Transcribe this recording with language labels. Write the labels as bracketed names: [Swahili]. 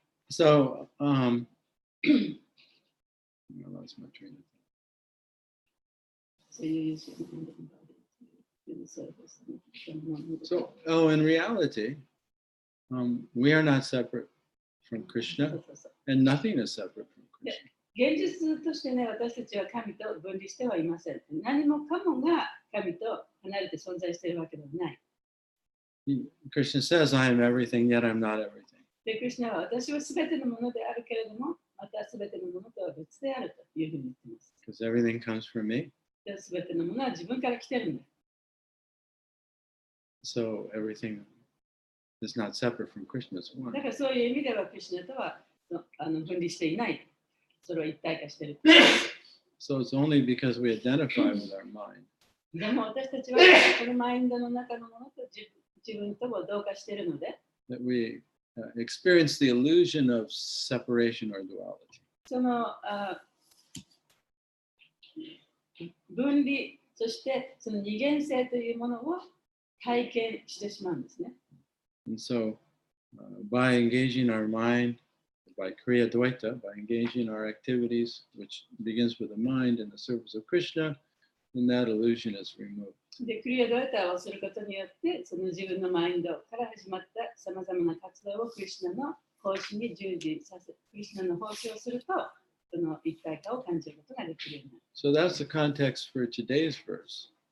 [English] So, I lost my train of thought. So you use your mind and body to do the service. So, in reality, we are not separate from Krishna, and nothing is separate from Krishna. [Japanese] 現実としてね、私たちは神と分離してはいません。何もかもが神と離れて存在しているわけではない。 [English] Krishna says, I am everything, yet I'm not everything. [Japanese] で、クリシュナは私はすべてのものであるけれども、またすべてのものとは別であるというふうに言っています。 [English] Because everything comes from me. [Japanese] すべてのものは自分から来てるんだ。 [English] So everything is not separate from Krishna. It's one. [Japanese] だからそういう意味ではクリシュナとは分離していない。それを一体化している。 [English] So it's only because we identify with our mind. [Japanese] でも私たちはこのマインドの中のものと自分とも同化しているので、 [English] That we experience the illusion of separation or duality. [Japanese] その分離、そしてその二元性というものを体験してしまうんですね。 [English] And so, by engaging our mind, by Kriya Dvaita, by engaging our activities, which begins with the mind in the service of Krishna, then that illusion is removed. [Japanese] で、クリアドエタをすることによって、その自分のマインドから始まったさまざまな活動をクリシュナの奉仕に従事させ、クリシュナの奉仕をすると、その一体化を感じることができるようになる。 [English] So that's the context for today's verse.